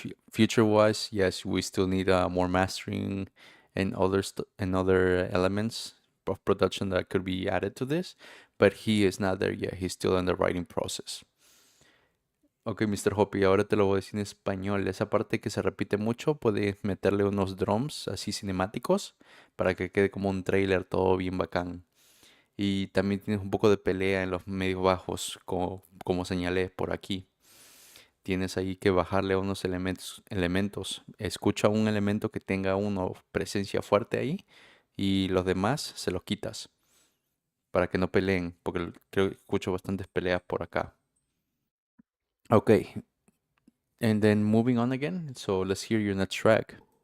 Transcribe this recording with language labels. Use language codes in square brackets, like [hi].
[en] Future wise, yes, we still need more mastering and other elements of production that could be added to this, but he is not there yet. He's still in the writing process. Ok, Mr. [es] Hoppy, ahora te lo voy a decir en español. Esa parte que se repite mucho, puedes meterle unos drums así cinemáticos para que quede como un trailer todo bien bacán. Y también tienes un poco de pelea en los medios bajos, como señalé por aquí. Tienes ahí que bajarle a unos elementos. Escucha un elemento que tenga una presencia fuerte ahí y los demás se los quitas para que no peleen, porque creo que escucho bastantes peleas por acá. [en] Okay, and then moving on again. So let's hear your next track.